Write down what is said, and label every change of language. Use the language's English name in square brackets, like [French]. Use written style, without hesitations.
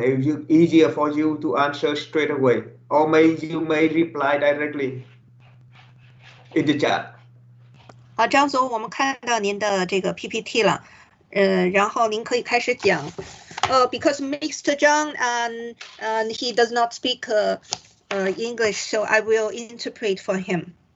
[English] It's easier for you to answer straight away, or you may reply directly in the chat. [Chinese] 好，张总，我们看到您的这个 PPT 了，然后您可以开始讲。 [English] Because Mr. Zhang and he does not speak English, so I will interpret for him.